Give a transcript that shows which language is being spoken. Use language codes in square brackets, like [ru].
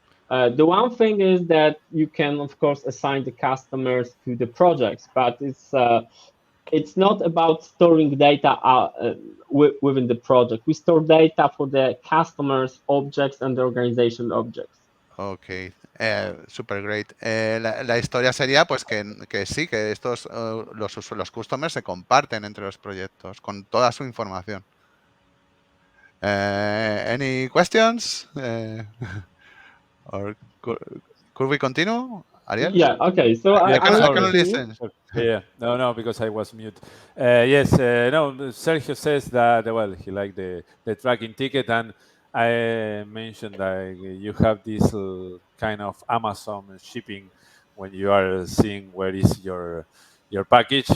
[en] The one thing is that you can, of course, assign the customers to the projects, but it's not about storing data within the project. We store data for the customers' objects and the organization objects. Ok, super great. [es] La historia sería pues que sí, que estos los customers se comparten entre los proyectos con toda su información. [en] Any questions? Or could we continue, Ariel? Yeah. Okay. So Yeah, I cannot sorry. listen. Yeah, no, because I was mute. Yes, no, Sergio says that, well, he liked the tracking ticket, and I mentioned that you have this kind of Amazon shipping when you are seeing where is your package.